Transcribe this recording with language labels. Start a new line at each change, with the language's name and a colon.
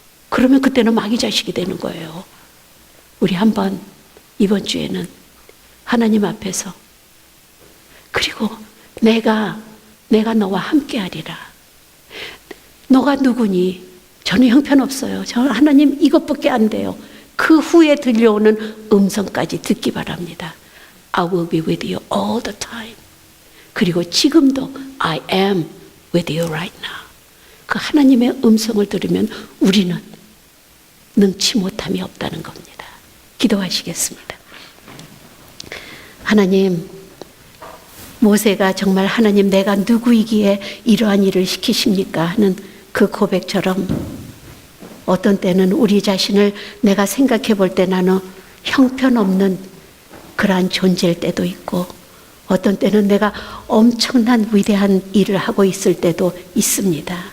Korean: 그러면 그때는 마귀 자식이 되는 거예요. 우리 한번 이번 주에는 하나님 앞에서, 그리고 내가 너와 함께 하리라. 너가 누구니? 저는 형편없어요. 저는 하나님 이것밖에 안 돼요. 그 후에 들려오는 음성까지 듣기 바랍니다.
English: I will be with you all the time.
Korean: 그리고 지금도
English: I am with you right now.
Korean: 그 하나님의 음성을 들으면 우리는 능치 못함이 없다는 겁니다. 기도하시겠습니다. 하나님, 모세가 정말 하나님 내가 누구이기에 이러한 일을 시키십니까 하는 그 고백처럼 어떤 때는 우리 자신을 내가 생각해 볼 때 나는 형편없는 그러한 존재일 때도 있고, 어떤 때는 내가 엄청난 위대한 일을 하고 있을 때도 있습니다.